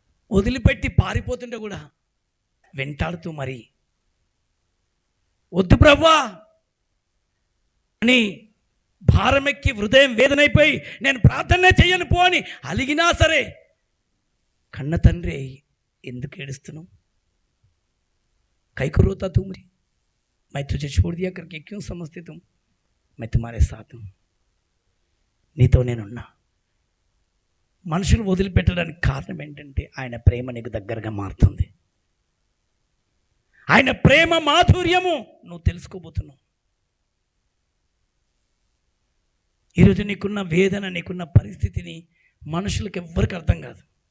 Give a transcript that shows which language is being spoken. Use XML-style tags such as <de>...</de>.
<te>వదిలిపెట్టి పారిపోతుంటే కూడా వెంటాడుతూ మరి వద్దు ప్రభువా అని భారమెక్కి హృదయం వేదనైపోయి నేను ప్రార్థనే చెయ్యను పో అని అలిగినా సరే కన్న తండ్రి ఎందుకు ఏడుస్తున్నావు?</te> <hi>కైకు రోతా तुमरी मैं तुझे छोड़ दिया करके क्यों समझते तुम? मैं तुम्हारे साथ हूँ.</hi> <te>నీతో నేనున్నా. మనుషులు వదిలిపెట్టడానికి కారణం ఏంటంటే ఆయన ప్రేమ నీకు దగ్గరగా మారుతుంది. ఆయన ప్రేమ మాధుర్యము నువ్వు తెలుసుకోబోతున్నావు. ఈరోజు నీకున్న వేదన, నీకున్న పరిస్థితిని మనుషులకు ఎవ్వరికి అర్థం కాదు.</te>